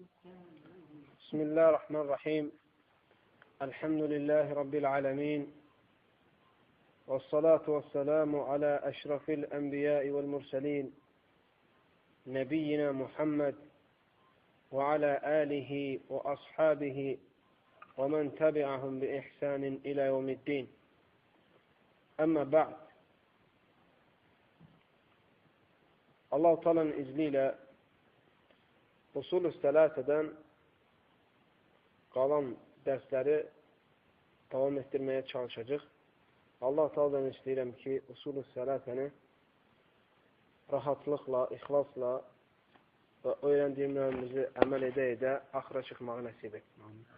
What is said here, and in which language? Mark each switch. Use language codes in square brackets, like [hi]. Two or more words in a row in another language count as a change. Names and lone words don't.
[ar] بسم الله الرحمن الرحيم الحمد لله رب العالمين والصلاة والسلام على أشرف الأنبياء والمرسلين نبينا محمد وعلى آله وأصحابه ومن تبعهم بإحسان إلى يوم الدين أما بعد [az] Allah-u Teala'nın izniyle Usul-ü Selasədən qalan dərsləri davam etdirməyə çalışacaq. Allah-u Teala'dan istəyirəm ki, Usul-ü Selasəni rahatlıqla, ixlasla və öyrəndiyimlərimizi əməl edə axıra çıxmağı nəsib etsin.